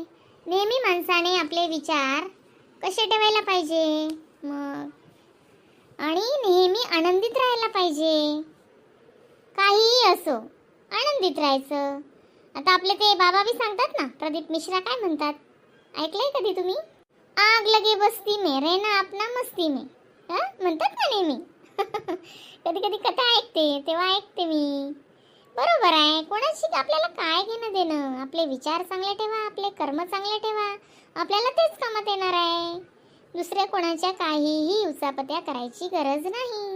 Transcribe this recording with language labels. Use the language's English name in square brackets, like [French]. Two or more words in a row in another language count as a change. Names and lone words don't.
[Marathi] नेहमी माणसाने आपले विचार कसे ठेवायला पाहिजे मग, आणि नेहमी आनंदित राहायला पाहिजे. काहीही असो आनंदित राहायचं. आता आपले ते बाबा बी सांगतात ना, प्रदीप मिश्रा काय म्हणतात, ऐकलंय कधी तुम्ही? [Hindi] आग लगे बस्ती में रहना अपना मस्ती में, [Marathi] म्हणतात ना नेहमी. कधी कधी कथा ऐकते तेव्हा ऐकते मी. बरोबर आहे. कोणाशी आपल्याला काय घेणं देणं? आपले विचार चांगले ठेवा, आपले कर्म चांगले ठेवा, आपल्याला तेच कामात येणार आहे. दुसऱ्या कोणाच्या काहीही उचापत्या करायची गरज नाही.